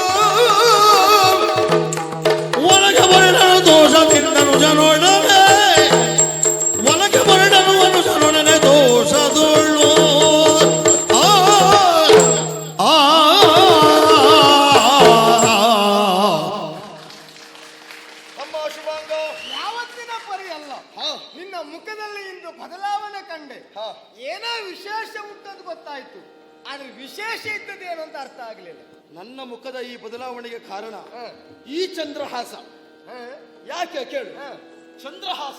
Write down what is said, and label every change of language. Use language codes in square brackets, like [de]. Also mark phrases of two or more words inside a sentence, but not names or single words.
[kn] ಒನಗೆ ಹೊರಟನು ದೋಷದಿಂದನು ಜನೊಡನೆ ಒನಗೆ ಹೊರಟನು ಅನುಜನೊಡನೆ ದೋಷದುಳ್ಳು ಅಮ್ಮ ಶುಭಾಂಗ. ಯಾವತ್ತಿನ ಪರಿ ಅಲ್ಲ. ಹಾ. ನಿನ್ನ ಮುಖದಲ್ಲಿ ಇಂದು ಬದಲಾವಣೆ ಕಂಡೆ. ಹಾ. ಏನೋ ವಿಶೇಷ ಉಂಟದು ಗೊತ್ತಾಯ್ತು, ಆದ್ರೆ ವಿಶೇಷ ಇದ್ದದ್ದು ಏನು ಅಂತ ಅರ್ಥ ಆಗ್ಲಿಲ್ಲ. ನನ್ನ ಮುಖದ ಈ ಬದಲಾವಣೆಗೆ ಕಾರಣ ಹಾ. ಈ ಚಂದ್ರಹಾಸ. ಹಾ? ಯಾಕೆ ಕೇಳು. ಹಾ. ಚಂದ್ರಹಾಸ